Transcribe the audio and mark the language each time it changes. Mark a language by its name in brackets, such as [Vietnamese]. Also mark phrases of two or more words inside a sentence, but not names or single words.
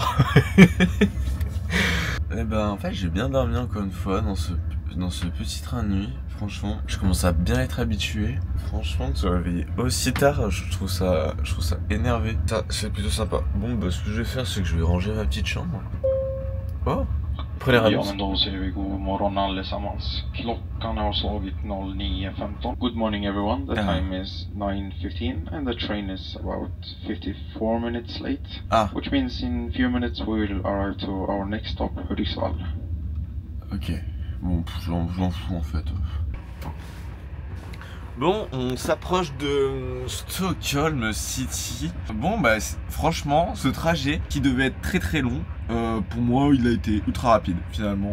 [French] Et ben en fait j'ai bien dormi encore une fois dans ce petit train de nuit. Franchement, je commence à bien être habitué. Franchement, de se réveiller aussi tard, je trouve ça énervé. Ça, c'est plutôt sympa. Bon, bah ce que je vais faire, c'est que je vais ranger ma petite chambre. Oh, prenez la [Swedish] Ja, men då säger vi god morgon allesammans. Klockan har slagit 09:15. [English] Good morning everyone. The time is 9:15 and the train is about 54 minutes late. Which means in few minutes we will arrive to our next stop, Hudiksvall. [French] Ok. Bon, j'en fous en fait. Bon, on s'approche de Stockholm City. Bon, bah franchement, ce trajet qui devait être très très long, pour moi, il a été ultra rapide finalement.